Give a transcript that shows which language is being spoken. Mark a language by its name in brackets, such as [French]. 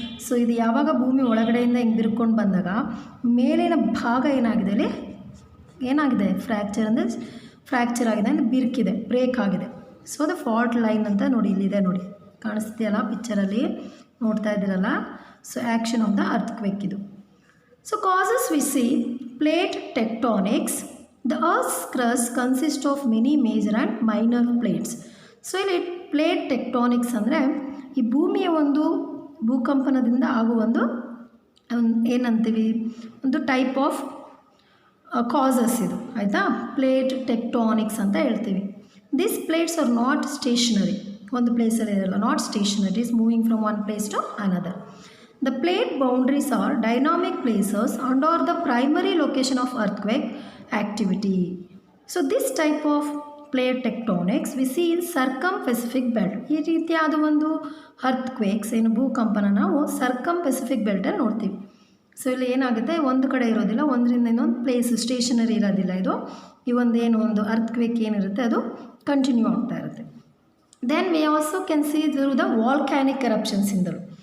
[Kannada] So ಇದು ಯಾವಾಗ ಭೂಮಿ ಒಳಗಡೆಯಿಂದ ಹಿಂಗೆ ಬಿರ್ಕೊಂಡು ಬಂದಾಗ ಮೇಲಿನ ಭಾಗ ಏನಾಗಿದೆ, ಇಲ್ಲಿ ಏನಾಗಿದೆ? ಫ್ರ್ಯಾಕ್ಚರ್ ಆಗಿದೆ ಅಂದರೆ ಬಿರ್ಕಿದೆ, ಬ್ರೇಕ್ ಆಗಿದೆ. ಸೊ ಅದು ಫಾಲ್ಟ್ ಲೈನ್ ಅಂತ ನೋಡಿ, ಇಲ್ಲಿದೆ ನೋಡಿ, ಕಾಣಿಸ್ತೀಯಲ್ಲ ಪಿಕ್ಚರಲ್ಲಿ ನೋಡ್ತಾ ಇದ್ದೀರಲ್ಲ. [English] So action of the earthquake ಇದು. So causes we see: plate tectonics. The Earth's crust consists of many major and minor plates. [Kannada] So ಇಲ್ಲಿ ಪ್ಲೇಟ್ ಟೆಕ್ಟಾನಿಕ್ಸ್ ಅಂದರೆ ಈ ಭೂಮಿಯ ಒಂದು ಭೂಕಂಪನದಿಂದ ಆಗುವ ಒಂದು ಏನಂತೀವಿ, ಒಂದು ಟೈಪ್ ಆಫ್ ಕಾಸಸ್ ಇದು, ಆಯಿತಾ? ಪ್ಲೇಟ್ ಟೆಕ್ಟಾನಿಕ್ಸ್ ಅಂತ ಹೇಳ್ತೀವಿ. [English] this plates are not stationary, [Kannada] ಒಂದು ಪ್ಲೇಸಲ್ಲಿ ಇರಲ್ಲ, [English] Not stationary, is moving from one place to another. The plate boundaries are dynamic places and are the primary location of earthquake activity. So this type of plate tectonics we see in circum-Pacific belt. [Kannada] ಈ ರೀತಿಯಾದ ಒಂದು ಅರ್ಥಕ್ವೇಕ್ಸ್ ಏನು ಭೂಕಂಪನ ನಾವು ಸರ್ಕಮ್-ಪೆಸಿಫಿಕ್ ಬೆಲ್ಟಲ್ಲಿ ನೋಡ್ತೀವಿ. So ಇಲ್ಲಿ ಏನಾಗುತ್ತೆ, ಒಂದು ಕಡೆ ಇರೋದಿಲ್ಲ, ಒಂದರಿಂದ ಇನ್ನೊಂದು ಪ್ಲೇಸ್ ಸ್ಟೇಷನರಿ ಇರೋದಿಲ್ಲ. ಇದು ಈ ಒಂದು ಅರ್ಥಕ್ವೇಕ್ ಏನಿರುತ್ತೆ ಅದು ಕಂಟಿನ್ಯೂ ಆಗ್ತಾ ಇರುತ್ತೆ. [English] Then we also can see through the volcanic ಎರಪ್ಷನ್ಸಿಂದಲೂ.